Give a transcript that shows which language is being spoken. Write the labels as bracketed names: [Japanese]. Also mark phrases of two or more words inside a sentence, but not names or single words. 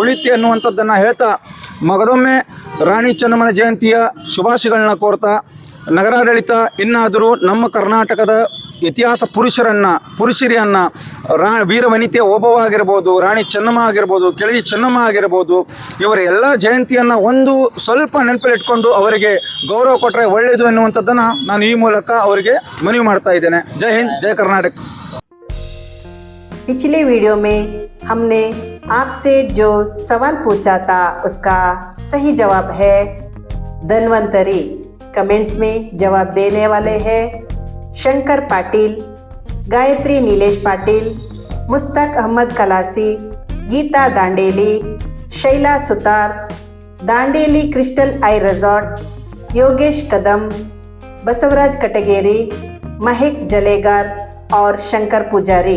[Kannada] ಉಳಿಯುತ್ತೆ ಅನ್ನುವಂಥದ್ದನ್ನು ಹೇಳ್ತಾ, ಮಗದೊಮ್ಮೆ ರಾಣಿ ಚೆನ್ನಮ್ಮನ ಜಯಂತಿಯ ಶುಭಾಶಯಗಳನ್ನ ಕೋರ್ತಾ, ನಗರಾಡಳಿತ ಇನ್ನಾದರೂ ನಮ್ಮ ಕರ್ನಾಟಕದ ಇತಿಹಾಸ ಪುರುಷರಿಯನ್ನು ವೀರವನಿತೆಯ ಓಬವ್ವ ಆಗಿರ್ಬೋದು, ರಾಣಿ ಚೆನ್ನಮ್ಮ ಆಗಿರ್ಬೋದು, ಕೆಳದಿ ಚೆನ್ನಮ್ಮ ಆಗಿರ್ಬೋದು, ಇವರ ಎಲ್ಲ ಜಯಂತಿಯನ್ನು ಒಂದು ಸ್ವಲ್ಪ ನೆನಪಲ್ಲಿಟ್ಕೊಂಡು ಅವರಿಗೆ ಗೌರವ ಕೊಟ್ಟರೆ ಒಳ್ಳೆಯದು ಎನ್ನುವಂಥದ್ದನ್ನು ನಾನು ಈ ಮೂಲಕ ಅವರಿಗೆ ಮನವಿ ಮಾಡ್ತಾ ಇದ್ದೇನೆ. ಜೈ ಹಿಂದ್, ಜೈ ಕರ್ನಾಟಕ. [Hindi] पिछले वीडियो में हमने आपसे जो सवाल पूछा था उसका सही जवाब है धन्वंतरी। कमेंट्स में जवाब देने वाले हैं शंकर पाटिल, गायत्री नीलेश पाटिल, मुस्तक अहमद कलासी, गीता दांडेली, शैला सुतार, दांडेली क्रिस्टल आई रिजॉर्ट, योगेश कदम, बसवराज कटगेरी, महक जलेगार और शंकर पुजारी।